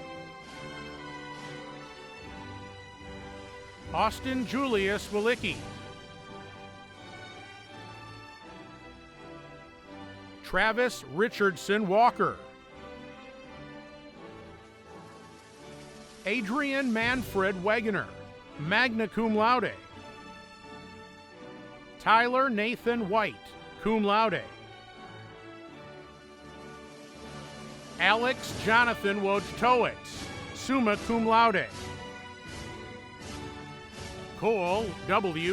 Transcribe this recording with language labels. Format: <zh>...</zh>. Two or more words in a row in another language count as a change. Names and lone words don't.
<en>Austin Julius Walicki. Travis Richardson Walker. Adrian Manfred Wegener,</en> <la>magna cum laude.</la> <en>Tyler Nathan White,</en> <la>cum laude.</la> <en>Alex Jonathan Wojtowicz,</en> <la>summa cum laude.</la> <en>Cole W.</en>